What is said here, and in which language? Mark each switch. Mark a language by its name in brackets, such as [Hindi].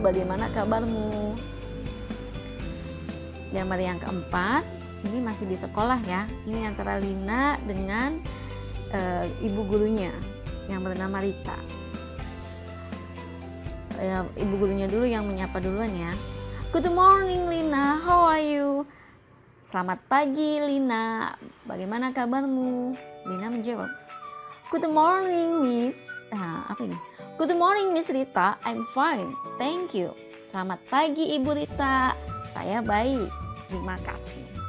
[Indonesian] Bagaimana kabarmu? Gambar yang keempat, ini masih di sekolah ya. Ini antara Lina dengan ibu gurunya yang bernama Rita. Ibu gurunya dulu yang menyapa duluan ya. [English] Good morning Lina, how are you? [Indonesian] Selamat pagi Lina, bagaimana kabarmu? Lina menjawab, [English] Good morning Miss. [Indonesian] Apa ini? [English] Good morning Miss Rita, I'm fine, thank you. [Indonesian] Selamat pagi Ibu Rita, saya baik, terima kasih.